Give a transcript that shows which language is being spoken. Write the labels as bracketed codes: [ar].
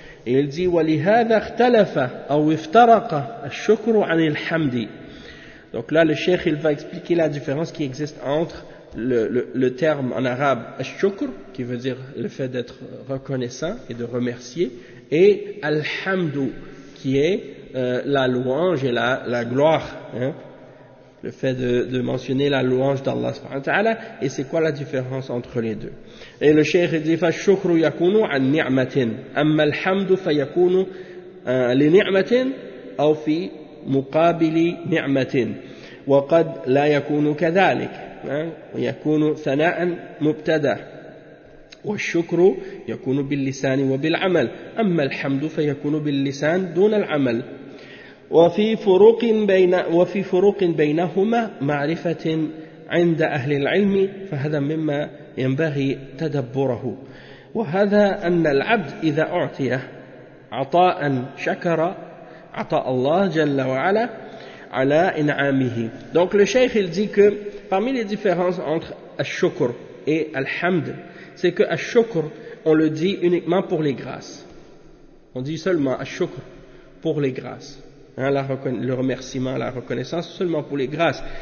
[fr] Et il dit « [ar] وَلِهَذَا اخْتَلَفَ أَوْ افْتَرَقَ الشُّكْرُ عَنِ الْحَمْدِ [fr] » Donc là, le cheikh, il va expliquer la différence qui existe entre le terme en arabe « ash-shukr » qui veut dire le fait d'être reconnaissant et de remercier, et « alhamdu » qui est la louange et la gloire. Hein? Le fait de mentionner la louange d'Allah subhanahu wa ta'ala, et c'est quoi la différence entre les deux. Et le cheikh dit [ar] « ash-shukru yakunu an ni'matin, amma alhamdu fa yakunu li ni'matin aw fi مقابل نعمة وقد لا يكون كذلك يكون ثناء مبتدا والشكر يكون باللسان وبالعمل أما الحمد فيكون باللسان دون العمل وفي فروق بينهما معرفة عند أهل العلم فهذا مما ينبغي تدبره وهذا أن العبد إذا أعطي عطاء شكر عطاء الله جل وعلا على إنعامه. [fr] Donc le cheikh il dit que parmi les différences entre al-shukr et al-hamd, c'est que al-shukr on le dit uniquement pour les grâces. On dit seulement al-shukr pour les grâces. hein, la le remerciement, la reconnaissance seulement pour les grâces.